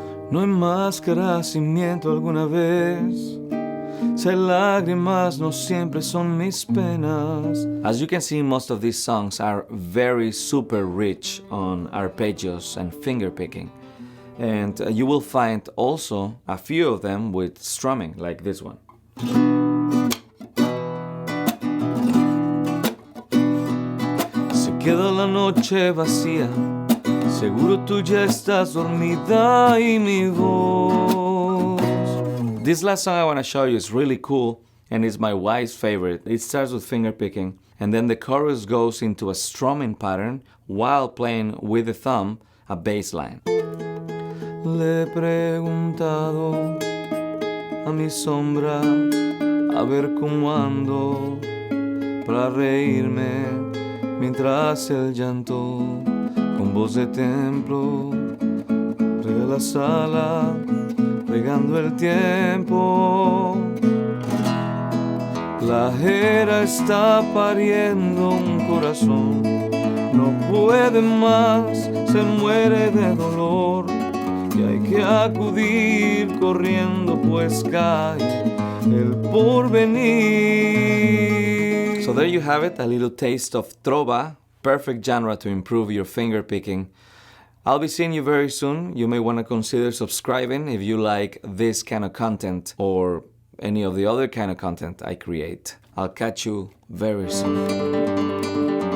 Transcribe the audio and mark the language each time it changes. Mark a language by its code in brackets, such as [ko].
[es] No hay máscara si miento alguna vez. Si hay lágrimas, no siempre son mis penas. [en] As you can see, most of these songs are very super rich on arpeggios and finger picking. And you will find also a few of them with strumming, like this one. [es] Se queda la noche vacía, Seguro tú ya estás dormida y mi voz. [en] This last song I want to show you is really cool and it's my wife's favorite. It starts with finger picking and then the chorus goes into a strumming pattern while playing with the thumb a bass line. [es] Le he preguntado a mi sombra a ver cómo ando para reírme mientras el llanto con voz de templo riega la sala regando el tiempo. La era está pariendo un corazón, no puede más, se muere de dolor y hay que acudir corriendo pues cae el porvenir. [en] So there you have it, a little taste of trova, perfect genre to improve your finger picking. I'll be seeing you very soon. You may want to consider subscribing if you like this kind of content or any of the other kind of content I create. I'll catch you very soon.